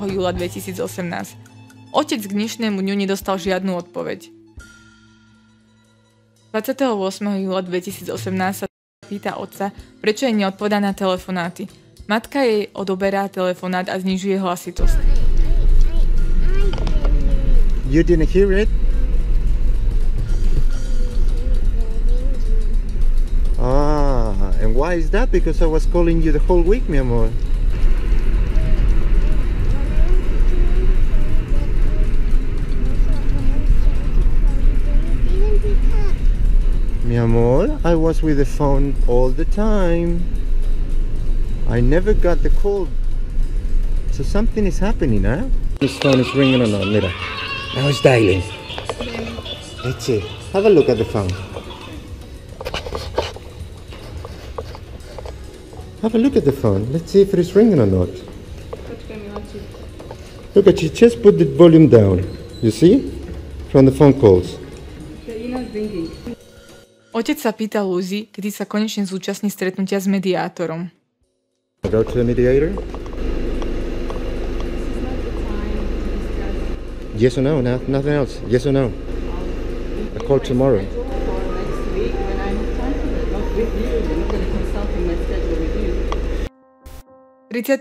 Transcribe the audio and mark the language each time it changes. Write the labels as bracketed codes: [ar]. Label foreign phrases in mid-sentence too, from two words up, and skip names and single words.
[sk] júla 2018. Otec k dnešnému dňu nedostal žiadnu odpoveď. 28. júla 2018 sa pýta otca, prečo jej neodpovedá na telefonáty. Matka jej odoberá telefonát a znižuje hlasitosť. [en] You didn't hear it? And why is that? Because I was calling you the whole week, [es] mi amor. Mi amor, [en] I was with the phone all the time. I never got the call. So something is happening, huh? This phone is ringing or not, mira. Now it's dialing. Let's see. Have a look at the phone. Have a look at the phone. Let's see if it is ringing or not. Look at, she just put the volume down. You see? From the phone calls. [sk] Otec sa pýta Lucy, kedy sa konečne zúčastní stretnutia s mediátorom. [en] Go to the mediator? Yes or no? Nothing else. Yes or no? I call tomorrow. 30.